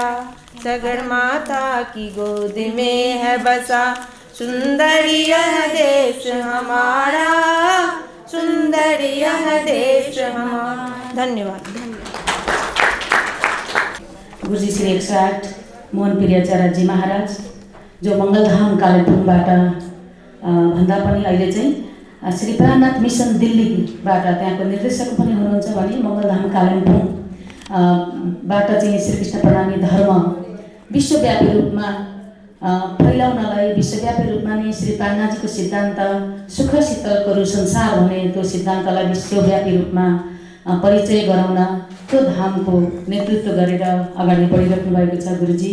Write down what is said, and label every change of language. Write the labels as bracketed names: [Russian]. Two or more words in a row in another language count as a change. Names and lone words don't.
[Hindi] सगरमाथा की गोद में है बसा सुंदर यह देश हमारा, सुंदर यह देश हमारा। [Nepali] धन्यवाद। गुरुजी श्री 108 मोहन प्रियाचार्यजी महाराज जो मङ्गलधाम कालिम्पोङबाट भन्दा पनि अहिले चाहिँ श्री प्राणनाथ मिसन दिल्लीबाट त्यहाँको निर्देशक पनि हुनुहुन्छ भने मङ्गलधाम कालिम्पोङ बाट चाहिँ श्रीकृष्ण प्रणामी धर्म विश्वव्यापी रूपमा फैलाउनलाई विश्वव्यापी रूपमा नै श्री प्राणनाथजीको सिद्धान्त सुख शीतलको संसार भने त्यो सिद्धान्तलाई विश्वव्यापी रूपमा परिचय गराउन त्यो धामको नेतृत्व गरेर अगाडि बढिराख्नु भएको छ गुरुजी।